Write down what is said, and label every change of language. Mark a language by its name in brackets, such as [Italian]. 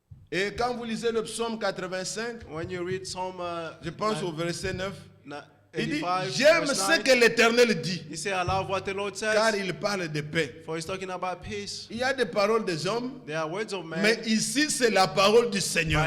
[French] Et quand vous lisez le psaume 85, [English] When you read Psalm [French] je pense au verset 9, il dit, [English] 85, [French] j'aime [English] verse [French] ce [English] 9, [French] que l'Éternel dit, [English] he said, I love what the Lord [French] car [English] says, [French] il parle de paix. [English] for he's talking about peace. [French] Il y a des paroles des hommes, [English] There are words of man, [French] mais ici c'est la parole du Seigneur.